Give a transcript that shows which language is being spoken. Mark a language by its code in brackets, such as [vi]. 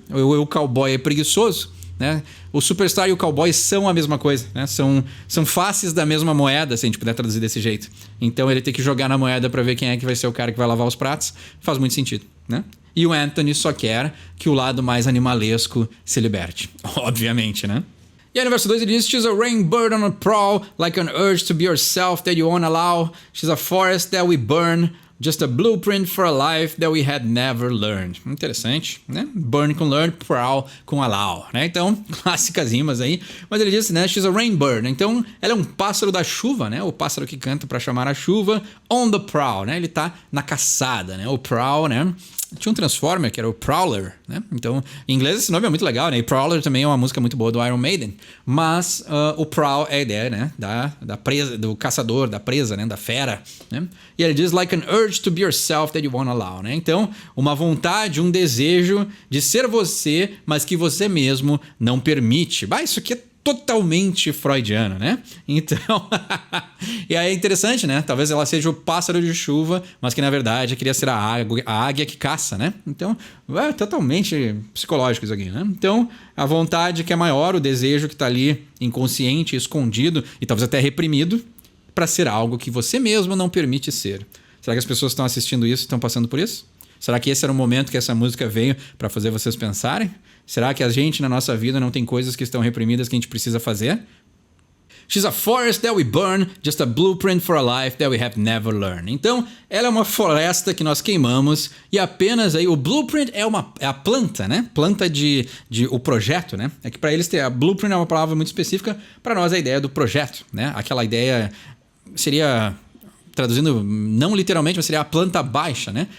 [pt] O cowboy é preguiçoso, né? O superstar e o cowboy são a mesma coisa, né? São faces da mesma moeda, se a gente puder traduzir desse jeito. Então ele tem que jogar na moeda para ver quem é que vai ser o cara que vai lavar os pratos. Faz muito sentido, né? E o Anthony só quer que o lado mais animalesco se liberte. Obviamente, né? E aí no verso 2 ele diz, [en] she's a rain bird on a prowl, like an urge to be yourself that you won't allow. She's a forest that we burn, just a blueprint for a life that we had never learned. [pt] Interessante, né? Burn com learn, prowl com allow, né? Então, clássicas rimas aí. Mas ele diz, né? [en] She's a rain bird. [pt] Então, ela é um pássaro da chuva, né? O pássaro que canta para chamar a chuva. [en] On the prowl, [pt] né? Ele tá na caçada, né? O prowl, né? Tinha um Transformer que era o Prowler, né? Então, em inglês esse nome é muito legal, né? E Prowler também é uma música muito boa do Iron Maiden. Mas o Prowl é a ideia, né? Da presa, do caçador, da presa, né? Da fera, né? E ele diz, [en] like an urge to be yourself that you won't allow, né? [pt] Então, uma vontade, um desejo de ser você, mas que você mesmo não permite. Bah, isso aqui é totalmente freudiano, né? Então, e aí é interessante, né? Talvez ela seja o pássaro de chuva, mas que na verdade queria ser a águia que caça, né? Então, é totalmente psicológico isso aqui, né? Então, a vontade que é maior, o desejo que tá ali inconsciente, escondido e talvez até reprimido para ser algo que você mesmo não permite ser. Será que as pessoas que estão assistindo isso estão passando por isso? Será que esse era o momento que essa música veio para fazer vocês pensarem? Será que a gente, na nossa vida, não tem coisas que estão reprimidas que a gente precisa fazer? [en] She's a forest that we burn, just a blueprint for a life that we have never learned. [pt] Então, ela é uma floresta que nós queimamos e apenas aí o blueprint é a planta, né? Planta de o projeto, né? É que para eles a blueprint é uma palavra muito específica, para nós a ideia do projeto, né? Aquela ideia seria, traduzindo não literalmente, mas seria a planta baixa, né?